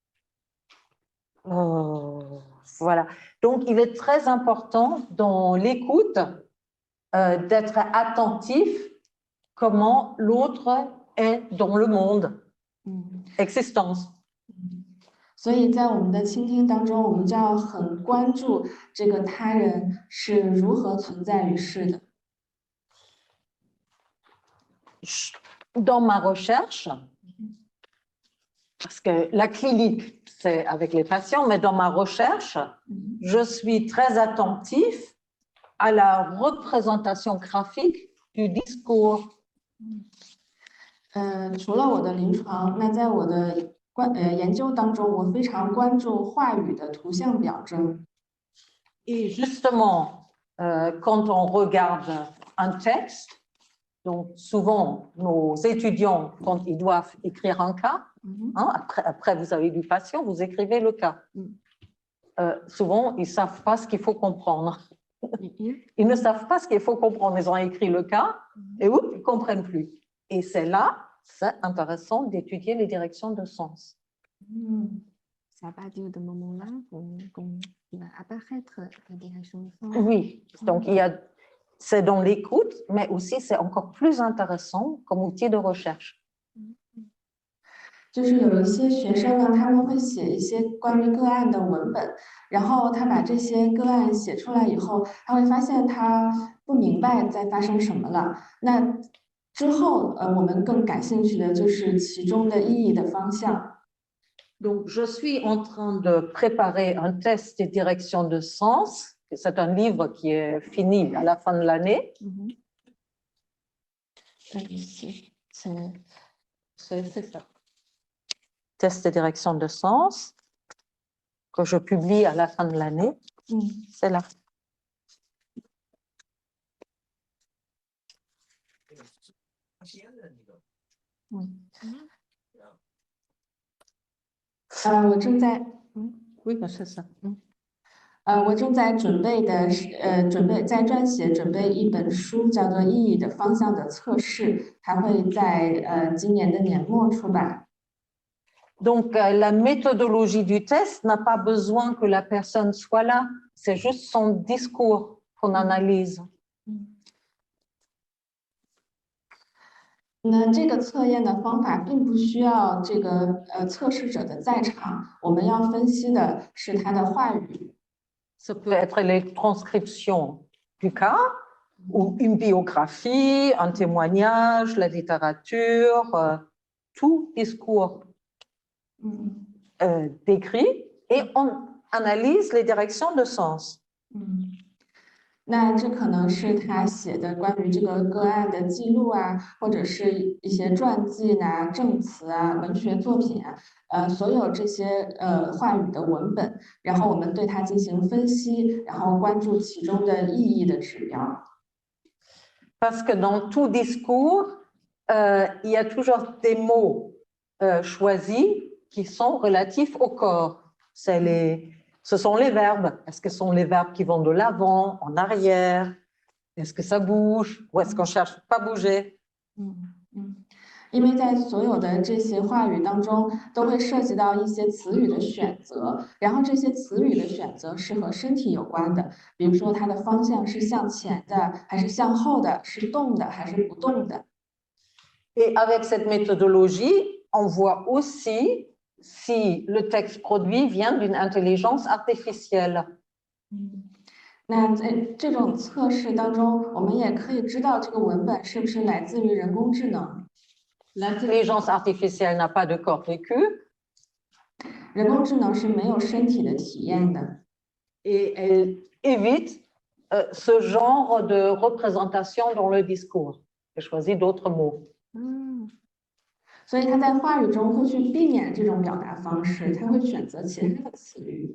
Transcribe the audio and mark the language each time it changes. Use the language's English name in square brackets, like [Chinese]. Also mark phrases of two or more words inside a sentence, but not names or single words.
[French] Voilà. Donc, il est très important dans l'écoute d'être attentif comment l'autre est dans le monde, existence. [Chinese] 所以在我们的倾听当中，我们就要很关注这个他人是如何存在于世的。 [French] Dans ma recherche, parce que la clinique, c'est avec les patients, mais dans ma recherche, je suis très attentif à la représentation graphique du discours. [Chinese] 除了我的临床，那在我的研究当中，我非常关注话语的图像表征。 [French] Et justement, quand on regarde un texte, donc souvent nos étudiants, quand ils doivent écrire un cas, après vous avez du patient, vous écrivez le cas. Souvent, ils ne savent pas ce qu'il faut comprendre. Ils ne savent pas ce qu'il faut comprendre. Ils ont écrit le cas et ils ne comprennent plus. Et c'est là, c'est intéressant d'étudier les directions de sens. C'est à partir de ce moment-là qu'on va apparaître la direction de sens. Oui, donc c'est dans l'écoute, mais aussi c'est encore plus intéressant comme outil de recherche. [Chinese] 就是有一些学生呢，他们会写一些关于个案的文本，然后他把这些个案写出来以后，他会发现他不明白在发生什么了。那之後，我們更感興趣的就是其中的意義的方向。 [French] Donc, je suis en train de préparer un test des directions de sens. C'est un livre qui est fini à la fin de l'année. C'est ça. Test des directions de sens que je publie à la fin de l'année. C'est là. Oui. Oui, c'est ça. [Chinese] 我正在准备在撰写准备一本书，叫做《意义的方向的测试》，它会在今年的年末出版。 [French] Donc, la méthodologie du test n'a pas besoin que la personne soit là. C'est juste son discours qu'on analyse. [Chinese] 那这个测验的方法并不需要这个测试者的在场，我们要分析的是他的话语。 [French] Ça peut être les transcriptions du cas, ou une biographie, un témoignage, la littérature, tout discours décrit, et on analyse les directions de sens. [Chinese] 那这可能是他写的关于这个个案的记录啊，或者是一些传记啊、证词啊、文学作品啊，所有这些话语的文本，然后我们对它进行分析，然后关注其中的意义的指标。 [French] Parce que dans tout discours, il y a toujours des mots choisis qui sont relatifs au corps. Ce sont les verbes. Est-ce que ce sont les verbes qui vont de l'avant, en arrière? Est-ce que ça bouge? Ou est-ce qu'on cherche pas bouger? [Chinese] 因为在所有的这些话语当中，都会涉及到一些词语的选择，然后这些词语的选择是和身体有关的，比如说它的方向是向前的，还是向后的，是动的还是不动的。 [French] Et avec cette méthodologie, on voit aussi si le texte produit vient d'une intelligence artificielle. [Chinese] 那在这种测试当中，我们也可以知道这个文本是不是来自于人工智能。 [French] L'intelligence artificielle n'a pas de corps vécu [Chinese] 人工智能是没有身体的体验的， [French] et elle évite ce genre de représentation dans le discours. J'ai choisi d'autres mots. [Chinese] 所以它在话语中会去避免这种表达方式，它会选择其他的词语。